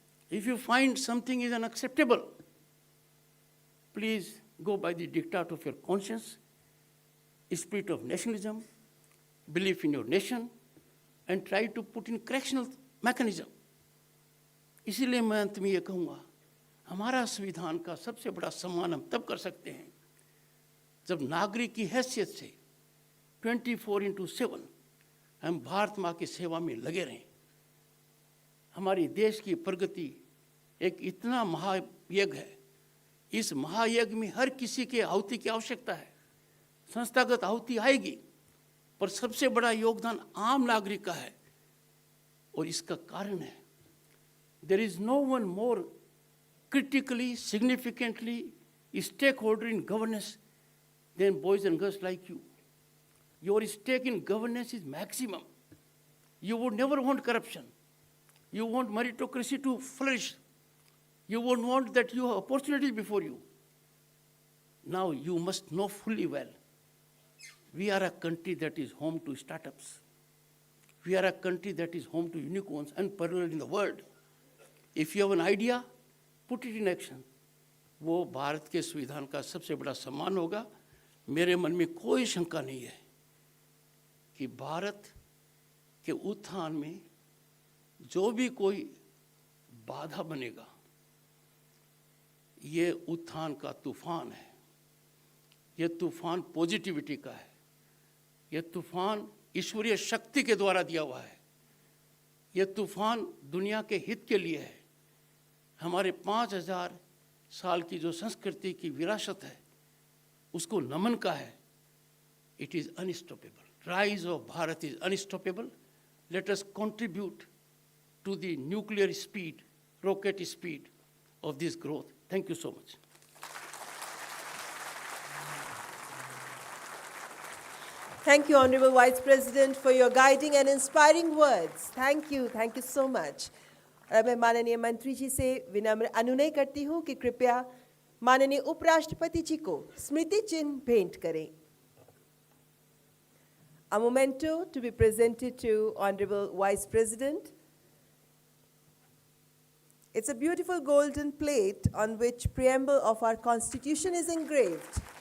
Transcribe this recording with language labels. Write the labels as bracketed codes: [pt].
[en] If you find something is unacceptable, please go by the diktat of your conscience, spirit of nationalism, belief in your nation, and try to put in correctional mechanism. [hi] इसीलिए मैं अंत में ये कहूँगा, हमारा संविधान का सबसे बड़ा सम्मान हम तब कर सकते हैं जब नागरिक की हैसियत से 24/7 हम भारत माँ की सेवा में लगे रहें। हमारी देश की प्रगति एक इतना महायज्ञ है, इस महायज्ञ में हर किसी के आहुति की आवश्यकता है। संस्थागत आहुति आएगी, पर सबसे बड़ा योगदान आम नागरिक का है। और इसका कारण है, [en] there is no one more critically, significantly, a stakeholder in governance than boys and girls like you. Your stake in governance is maximum. You would never want corruption. You want meritocracy to flourish. You won't want that you have opportunities before you. Now you must know fully well, we are a country that is home to startups. We are a country that is home to unicorns unparalleled in the world. If you have an idea, put it in action. [hi] वो भारत के संविधान का सबसे बड़ा सम्मान होगा. मेरे मन में कोई शंका नहीं है कि भारत के उत्थान में जो भी कोई बाधा बनेगा, ये उत्थान का तूफान है. ये तूफान पॉजिटिविटी का है. ये तूफान ईश्वरीय शक्ति के द्वारा दिया हुआ है. ये तूफान दुनिया के हित के लिए है. हमारे 5000 साल की जो संस्कृति की विरासत है, उसको नमन का है. [en] It is unstoppable. Rise of Bharat is unstoppable. Let us contribute to the nuclear speed, rocket speed of this growth. Thank you so much. Thank you, Honorable Vice President, for your guiding and inspiring words. Thank you so much. [hi] और मैं माननीय मंत्री जी से विनम्र अनुनय करती हूँ कि कृपया माननीय उपराष्ट्रपति जी को स्मृति चिन्ह भेंट करें. [en] A memento to be presented to Honorable Vice President. It's a beautiful golden plate on which preamble of our Constitution is engraved.